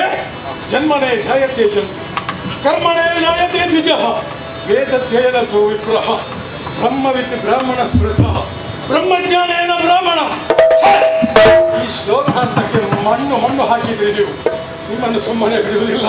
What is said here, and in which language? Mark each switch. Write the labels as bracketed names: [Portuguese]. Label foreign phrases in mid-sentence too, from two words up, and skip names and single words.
[Sanskrit] ಜನ್ಮನೇ ಜಾಯತೆ ಜಂತು, ಕರ್ಮಣೇ ಜಾಯತೆ ದ್ವಿಜ, ವೇದಧ್ಯಯನೋ ವಿಪ್ರಹ, ಬ್ರಹ್ಮವಿದ್ ಬ್ರಾಹ್ಮಣ ಸ್ಮೃತ, ಬ್ರಹ್ಮಜ್ಞಾನೇನ ಬ್ರಾಹ್ಮಣ. [Kannada] ಈ ಶ್ಲೋಕಾಂತಕ್ಕೆ ಮಣ್ಣು ಹಾಕಿದ್ರಿ ನೀವು. ನಿಮ್ಮನ್ನು ಸುಮ್ಮನೆ ಬಿಡುವುದಿಲ್ಲ.